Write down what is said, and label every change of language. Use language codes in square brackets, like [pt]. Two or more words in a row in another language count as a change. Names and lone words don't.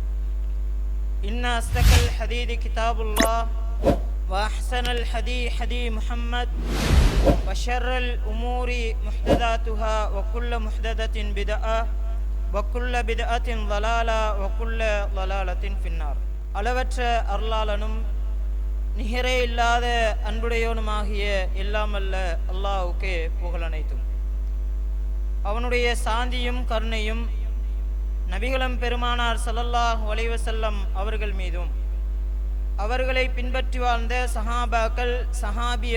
[ar] إن أصدق الحديث كتاب الله وأحسن الحديث حديث محمد وشر الأمور محدثاتها وكل محدثة بدعة وكل بدعة ضلالة وكل ضلالة في النار. [ta] அளவற்ற அருளாளனும் நிகரே இல்லாத அன்புடையோனுமாகிய எல்லாமல்ல அல்லாஹ்வுக்கே புகழனைத்தும். அவனுடைய சாந்தியும் கருணையும் நபிகளும் பெருமானார் [ar] صلى الله عليه وسلم [ta] அவர்கள் மீதும் அவர்களை பின்பற்றி வாழ்ந்த சஹாபாக்கள் சஹாபிய